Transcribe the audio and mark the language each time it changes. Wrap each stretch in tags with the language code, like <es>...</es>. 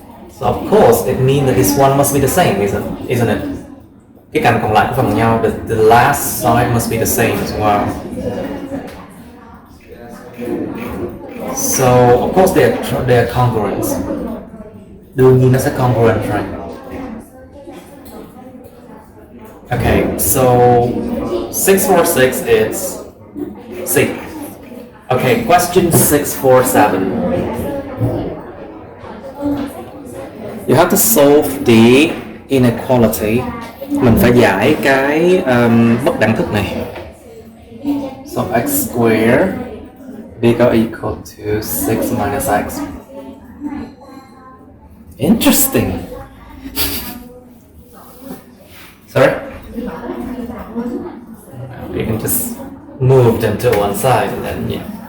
<en>So of course it means that this one must be the same, isn't it? Cái cạnh còn lại của phần nhau, the last side must be the same as well. So of course they are congruent. Đương nhiên nó sẽ congruent, right? Okay, so 646 is C. Okay, question 647. You have to solve the inequality.</en> <vi>Mình phải giải cái bất đẳng thức này.</vi> <en>So x squared bigger or equal to 6 minus x. Interesting. Sorry? You can just move them to one side and then, yeah.</en>